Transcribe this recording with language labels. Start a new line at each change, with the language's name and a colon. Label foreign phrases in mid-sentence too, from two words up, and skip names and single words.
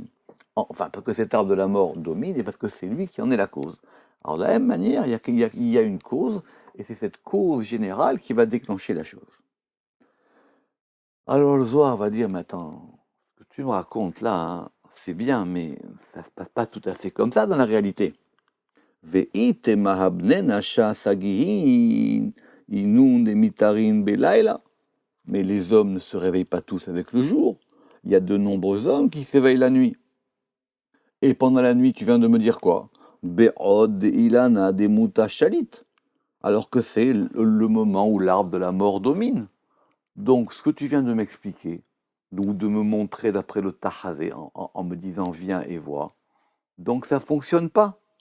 French: Enfin, parce que cet arbre de la mort domine et parce que c'est lui qui en est la cause. Alors de la même manière, il y a une cause, et c'est cette cause générale qui va déclencher la chose. Alors le Zohar va dire, mais attends, ce que tu me racontes là, hein, c'est bien, mais ça ne se passe pas tout à fait comme ça dans la réalité.
Aramaic: Ve'ite mahabnena sagihin inun de mitarin belayla.
French: Mais les hommes ne se réveillent pas tous avec le jour. Il y a de nombreux hommes qui s'éveillent la nuit. Et pendant la nuit, tu viens de me dire quoi?
Aramaic: Be'od ilana de mutashalit.
French: Alors que c'est le moment où l'arbre de la mort domine. Donc, ce que tu viens de m'expliquer, ou de me montrer d'après le Tahazé, en me disant viens et vois, donc ça ne fonctionne pas.